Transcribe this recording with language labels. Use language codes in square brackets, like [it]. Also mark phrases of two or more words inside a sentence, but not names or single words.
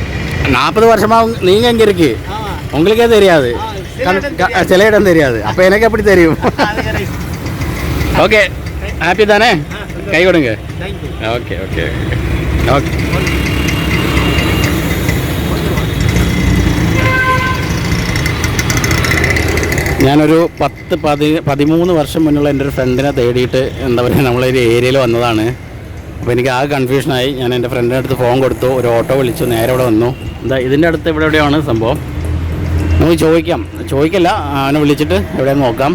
[ta] 40 வருஷமாக நீங்கள் இங்கே இருக்கு, உங்களுக்கே தெரியாது. சில இடம் தெரியாது. அப்போ எனக்கு எப்படி தெரியும்? ஓகே, ஹாப்பி தானே? கை கொடுங்க. [en] OK OK OK. [ml] ഞാനൊരു 13 വർഷം മുന്നുള്ള എൻ്റെ ഒരു ഫ്രണ്ടിനെ തേടിയിട്ട് എന്താ പറയുക നമ്മളൊരു ഏരിയയിൽ വന്നതാണ്. അപ്പോൾ എനിക്ക് ആ കൺഫ്യൂഷനായി. ഞാൻ എൻ്റെ ഫ്രണ്ടിൻ്റെ അടുത്ത് ഫോൺ കൊടുത്തു, ഒരു ഓട്ടോ വിളിച്ചു, നേരെ ഇവിടെ വന്നു. എന്താ ഇതിൻ്റെ അടുത്ത് ഇവിടെ എവിടെയാണ് സംഭവം, നമുക്ക് ചോദിക്കില്ല, അവനെ വിളിച്ചിട്ട് എവിടെയെന്ന് നോക്കാം.